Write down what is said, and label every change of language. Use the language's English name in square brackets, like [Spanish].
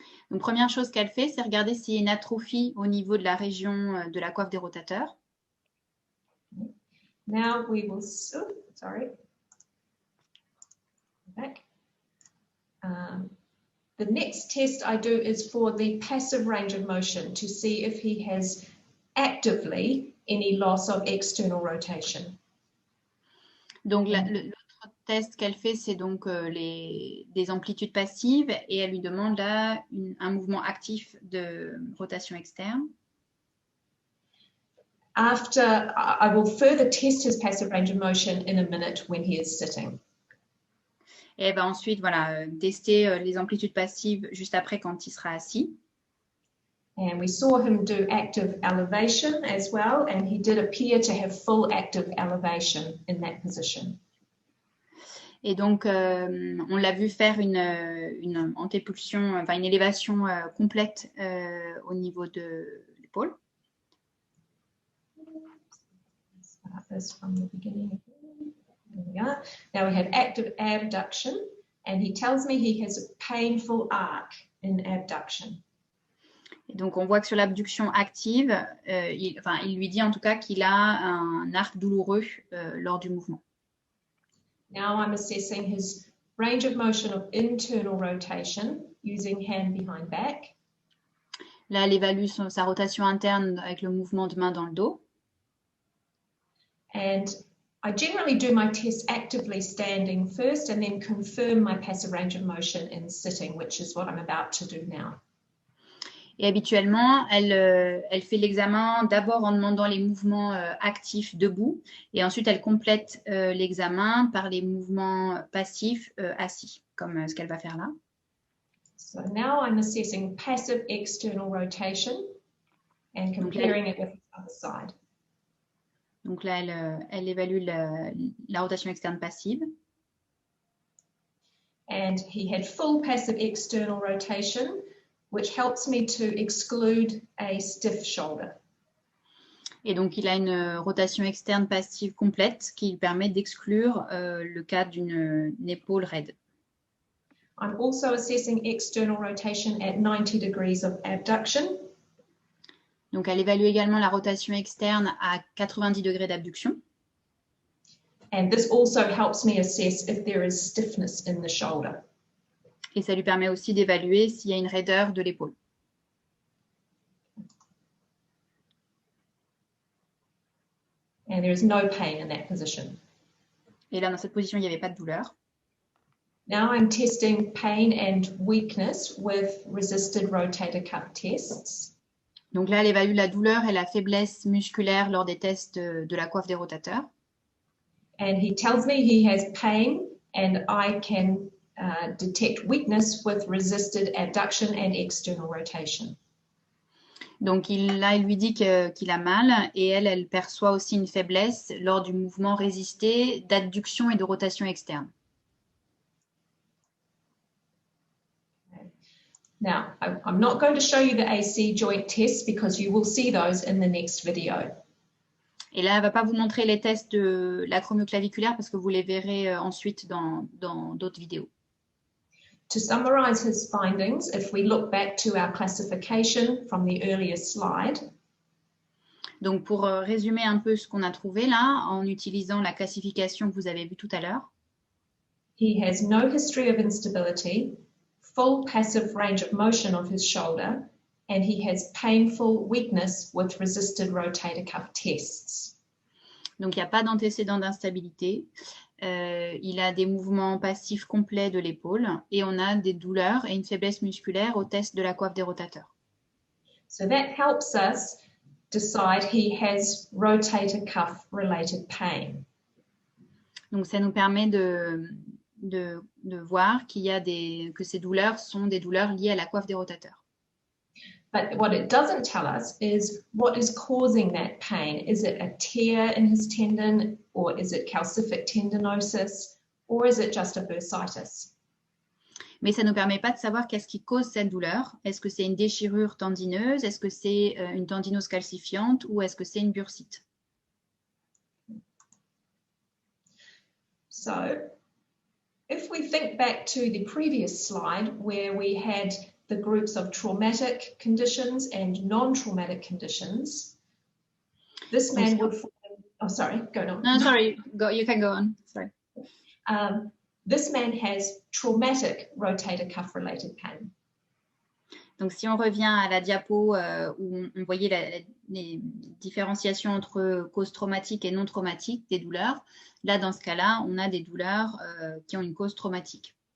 [French] Donc, première chose qu'elle fait, c'est regarder s'il y a une atrophie au niveau de la région de la coiffe des rotateurs. [English] Now we will, sorry. Back. The next test I do is for the passive range of motion to see if he has actively any loss of external rotation. [French] Donc, l'autre test qu'elle fait, c'est donc des amplitudes passives et elle lui demande là un mouvement actif de rotation externe. [English] After, I will further test his passive range of motion in a minute when he is sitting. [French] Et elle va ensuite tester les amplitudes passives juste après quand il sera assis. [English] And we saw him do active elevation as well, and he did appear to have full active elevation in that position. [French] Et donc, on l'a vu faire une antépulsion, enfin une élévation complète au niveau de l'épaule. [English] Start this from the beginning. There we are. Now we have active abduction, and he tells me he has a painful arc in abduction. [French] Et donc, on voit que sur l'abduction active, il lui dit en tout cas qu'il a un arc douloureux lors du mouvement. [English] Now I'm assessing his range of motion of internal rotation using hand behind back. [French] Là, elle évalue sa rotation interne avec le mouvement de main dans le dos. [English] And I generally do my test actively standing first and then confirm my passive range of motion in sitting, which is what I'm about to do now. [French] Et habituellement, elle fait l'examen d'abord en demandant les mouvements actifs debout et ensuite elle complète l'examen par les mouvements passifs assis, comme ce qu'elle va faire là. [English] So now I'm assessing passive external rotation and comparing it with the other side. [French] Donc là, elle évalue la rotation externe passive. [English] And he had full passive external rotation, which helps me to exclude a stiff shoulder. [French] Et donc, il a une rotation externe passive complète qui lui permet d'exclure le cas d'une épaule raide. [English] I'm also assessing external rotation at 90 degrees of abduction. [French] Donc, elle évalue également la rotation externe à 90 degrés d'abduction. [English] And this also helps me assess if there is stiffness in the shoulder. [French] Et ça lui permet aussi d'évaluer s'il y a une raideur de l'épaule. [English] And there is no pain in that position. [French] Et là, dans cette position, il n'y avait pas de douleur. [English] Now I'm testing pain and weakness with resisted rotator cuff tests. [French] Donc là, elle évalue la douleur et la faiblesse musculaire lors des tests de la coiffe des rotateurs. [English] And he tells me he has pain and I can detect weakness with resisted abduction and external rotation. [French] Donc là, il lui dit qu'il a mal et elle perçoit aussi une faiblesse lors du mouvement résisté d'adduction et de rotation externe. [English] Now, I'm not going to show you the AC joint tests because you will see those in the next video. [French] Et là, elle ne va pas vous montrer les tests de l'acromioclaviculaire parce que vous les verrez ensuite dans d'autres vidéos. [English] To summarize his findings, if we look back to our classification from the earlier slide. [French] Donc, pour résumer un peu ce qu'on a trouvé là, en utilisant la classification que vous avez vue tout à l'heure. [English] He has no history of instability, full passive range of motion of his shoulder, and he has painful weakness with resisted rotator cuff tests. [French] Donc, il n'y a pas d'antécédent d'instabilité. Il a des mouvements passifs complets de l'épaule et on a des douleurs et une faiblesse musculaire au test de la coiffe des rotateurs. [English] So that helps us decide he has rotator cuff related pain. [French] Donc, ça nous permet de voir que ces douleurs sont des douleurs liées à la coiffe des rotateurs. [English] But what it doesn't tell us is what is causing that pain. Is it a tear in his tendon, or is it calcific tendinosis, or is it just a bursitis? [French] Mais ça ne nous permet pas de savoir qu'est-ce qui cause cette douleur. Est-ce que c'est une déchirure tendineuse? Est-ce que c'est une tendinose calcifiante? Ou est-ce que c'est une bursite? [English] So, if we think back to the previous slide where we had the groups of traumatic conditions and non-traumatic conditions, this man would fall in, oh sorry, go on. No, sorry, you can go on. Sorry. This man has traumatic rotator cuff related pain. [French] Donc, si on revient à la diapo où on voyait les différenciations entre causes traumatiques et non traumatiques des douleurs, là, dans ce cas-là, on a des douleurs qui ont une cause traumatique.